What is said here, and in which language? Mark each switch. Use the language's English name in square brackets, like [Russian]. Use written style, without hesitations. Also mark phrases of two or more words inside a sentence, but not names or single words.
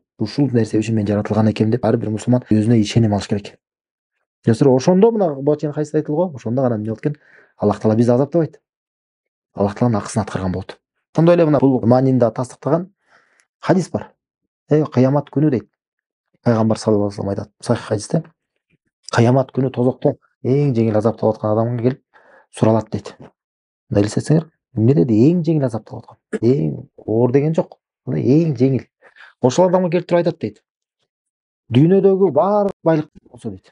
[Kyrgyz] Ушул нерсе үчүн мен жаратылган экенмин деп ар бир мусулман өзүнө ишеним алыш керек. Ошондо мына буга чейин хадисте айтылго, ошондо гана эмне болот экен? Аллах Таала бизди азаптабайт. Аллах Тааланын акысын аткарган болот. Ошондой эле мына бул маанини да тастыктаган хадис бар. Кыямат күнү дейт. Пайгамбар [Arabic] صلى الله عليه وسلم [Kyrgyz] айтат сахих хадисте. Кыямат күнү тозокто эң жеңил азаптап аткан адамга келип суралат дейт. Мына элестетсеңер, эмне деди? Эң жеңил азаптап аткан. Эң оор деген жок. Эң жеңил. Ошол адамга келип туруп айтат дейт. Дүйнөдөгү баардык байлык болсо дейт.